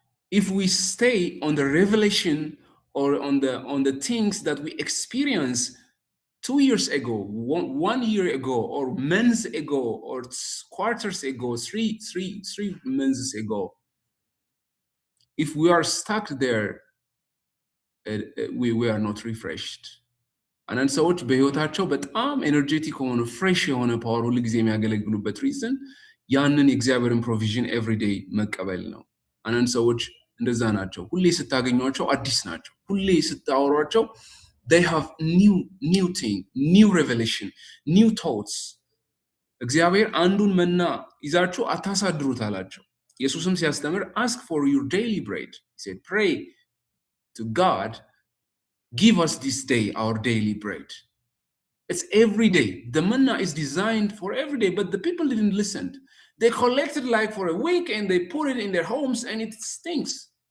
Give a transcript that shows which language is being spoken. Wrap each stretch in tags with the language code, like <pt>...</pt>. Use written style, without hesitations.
<en>If we stay on the revelation or on the things that we experience 2 years ago, 1 year ago, or months ago, or quarters ago, three months ago, if we are stuck there, we are not refreshed.</en> <am>አንዳንድ ሰዎች በህይወታቸው በጣም ኤነርጄቲክ ሆነ ፍሬሽ የሆነ ፓወር ሁሉ ጊዜ የሚያገለግሉበት ሪዝን ያንን የእግዚአብሔርን ፕሮቪዥን ኤቭሪዴይ መቀበል ነው። አንዳንድ ሰዎች እንደዛ ናቸው። ሁሌ ስታገኟቸው አዲስ ናቸው። ሁሌ ስታወሯቸው</am> <en>they have new thing, new revelation, new thoughts.</en> <am>እግዚአብሔር አንዱን መና ይዛችሁ አታሳድሩት አላቸው። ኢየሱስም ሲያስተምር</am> <en>ask for your daily bread. He said pray to God, give us this day our daily bread. It's every day. The manna is designed for every day, but the people didn't listen. They collected like for a week and they put it in their homes and it stinks.</en>